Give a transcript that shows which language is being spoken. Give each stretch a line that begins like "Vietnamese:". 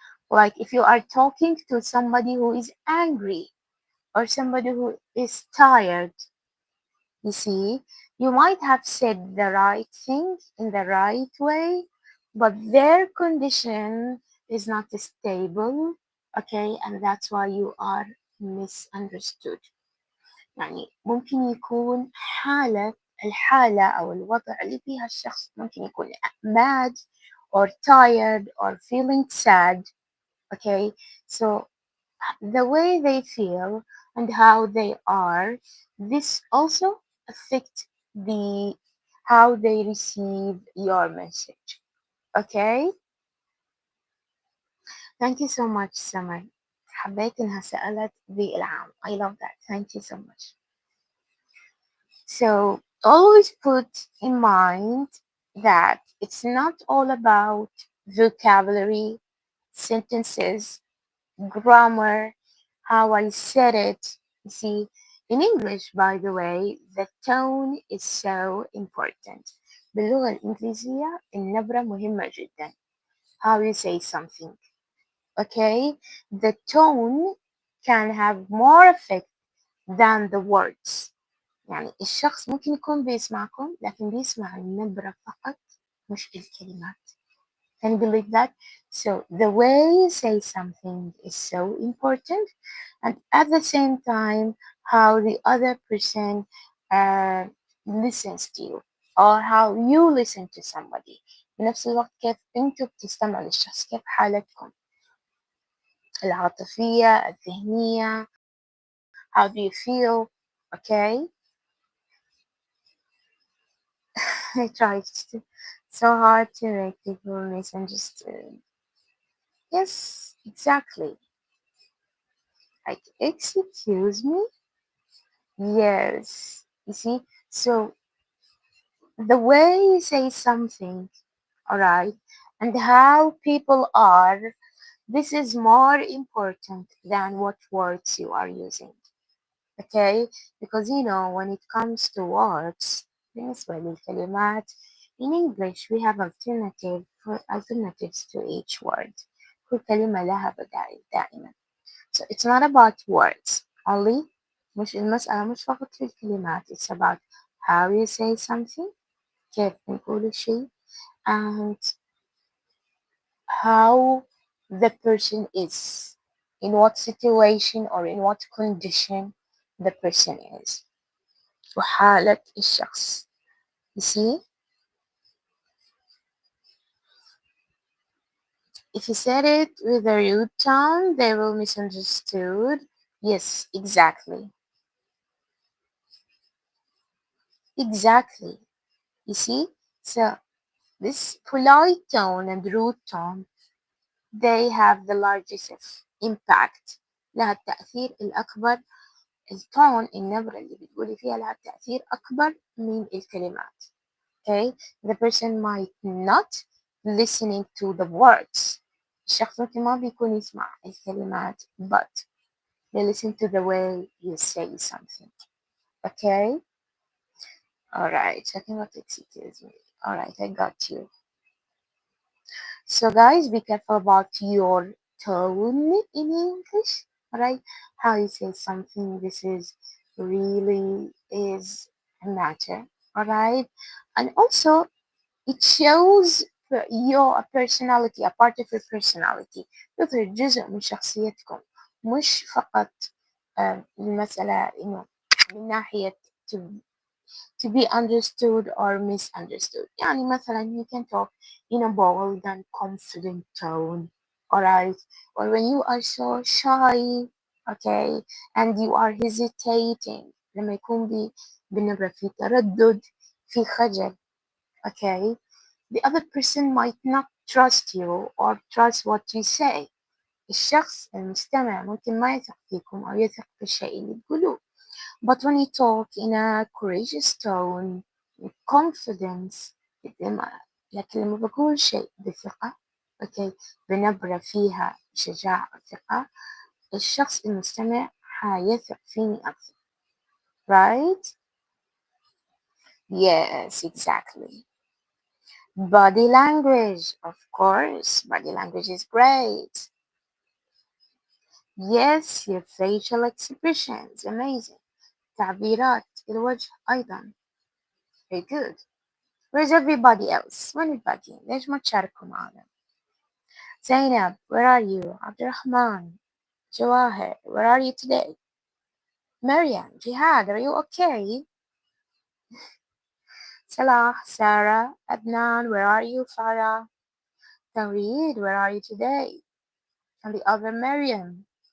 English: Like if you are talking to somebody who is angry or somebody who is tired, you see, you might have said the right thing in the right way, but their condition is not stable, okay, and that's why you are misunderstood.
Arabic: يعني ممكن يكون حالة الحالة أو الوضع اللي فيها الشخص، ممكن يكون
English: mad or tired or feeling sad. Okay, so the way they feel and how they are, this also affect the how they receive your message. Okay, thank you so much Summer.
Arabic: حبيت إنها سألت ذي العام.
English: I love that. Thank you so much. So always put in mind that it's not all about vocabulary, sentences, grammar, how I said it. You see, in English, by the way, the tone is so important.
Arabic: باللغة الإنجليزية النبرة مهمة جدا.
English: How you say something. Okay? The tone can have more effect than the words.
Arabic: يعني الشخص ممكن يكون بيسمعكم لكن بيسمع النبرة فقط مش الكلمات.
English: Can you believe that? So the way you say something is so important, and at the same time, how the other person uh, listens to you, or how you listen to somebody.
Arabic: بنفس الوقت كيف انتوا بتستمعوا للشخص، كيف حالتكم العاطفية الذهنية.
English: How do you feel? Okay. I tried to, so hard to make people misunderstood. Yes, exactly. Like, excuse me? Yes. You see? So, the way you say something, alright, and how people are, this is more important than what words you are using. Okay? Because, when it comes to words,
Arabic: بالنسبة للكلمات,
English: in English we have alternatives to each word.
Arabic: كل كلمة لها بدائل دائما.
English: So it's not about words only.
Arabic: مش المسألة مش فقط في الكلمات.
English: It's about how you say something.
Arabic: كيف نقول الشيء.
English: And how the person is. In what situation or in what condition the person is.
Arabic: وحالة الشخص.
English: You see? If you said it with a rude tone, they will misunderstood. Yes, exactly. Exactly. You see? So this polite tone and rude tone, they have the largest impact.
Arabic: لها التأثير الأكبر. التون النبرة اللي بتقولي فيها لها تأثير أكبر من الكلمات.
English: Okay? The person might not listening to the words.
Arabic: الشخص ممكن ما بيكون يسمع الكلمات
English: but they listen to the way you say something. Okay? Alright, checking what excuse me. Alright, I got you. So guys, be careful about your tone in English, right? How you say something. This is really is a matter, alright? And also, it shows your personality, a part of your personality.
Arabic: يظهر جزء من شخصيتكم، مش فقط المسألة إنه من ناحية
English: to be understood or misunderstood.
Arabic: يعني مثلا
English: you can talk in a bold and confident tone, alright? Or when you are so shy, okay, and you are hesitating,
Arabic: لما يكون بالنبرة في تردد في خجل,
English: okay, the other person might not trust you or trust what you say.
Arabic: الشخص المستمع ممكن ما يثق فيكم أو يثق في الشيء اللي تقولوه.
English: But when you talk in a courageous tone, with confidence,
Arabic: لكن لما بقول شيء بثقة، okay, بنبرة فيها شجاعة وثقة، الشخص المستمع حيثق فيني أكثر.
English: Right? Yes, exactly. Body language, of course. Body language is great. Yes, your facial expressions, amazing.
Arabic: تعبيرات الوجه أيضا.
English: Very good. Where's everybody else?
Arabic: وين الباقيين؟ ليش ما تشاركوا معنا؟ Zainab,
English: where are you? Abdurrahman, Jawahir, where are you today? Maryam, Jihad, are you okay? Salah, Sarah, Adnan, where are you, Farah? Tawreed, where are you today? And the other Miriam.